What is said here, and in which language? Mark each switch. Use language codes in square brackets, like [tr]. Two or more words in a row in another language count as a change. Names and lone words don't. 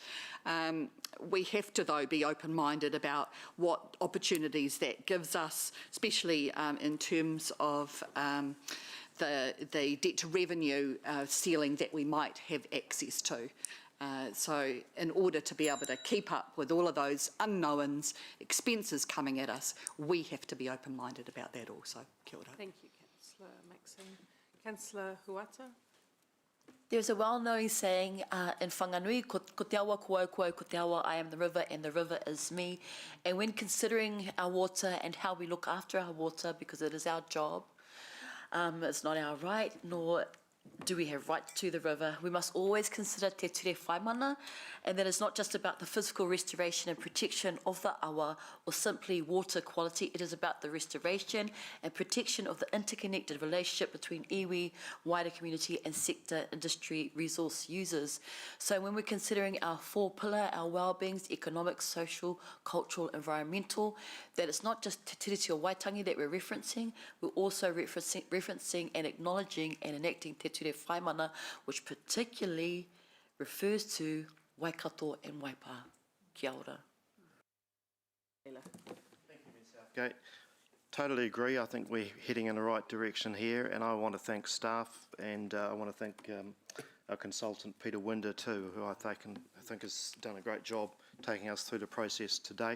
[en] We have to, though, be open-minded about what opportunities that gives us, especially in terms of the debt to revenue ceiling that we might have access to. So in order to be able to keep up with all of those unknowns, expenses coming at us, we have to be open-minded about that also. [mi] Kia ora. [en] Thank you, Councillor Maxine. Councillor Huata. There's a well-known saying in Whanganui, [mi] ko te awa ko te awa, [en] I am the river and the river is me. And when considering our water and how we look after our water, because it is our job, it's not our right, nor do we have right to the river, we must always consider [mi] te ture whaimana, [en] and that it's not just about the physical restoration and protection of the awa or simply water quality. It is about the restoration and protection of the interconnected relationship between iwi, wider community and sector industry resource users. So when we're considering our four pillar, our well-beings, economic, social, cultural, environmental, that it's not just te tiriti o Waitangi that we're referencing, we're also referencing and acknowledging and enacting [mi] te ture whaimana, [en] which particularly refers to Waikato and Waipa. [mi] Kia ora. [en] Okay, totally agree. I think we're heading in the right direction here, and I want to thank staff, and I want to thank our consultant Peter Winder too, who I think has done a great job taking us through the process to date.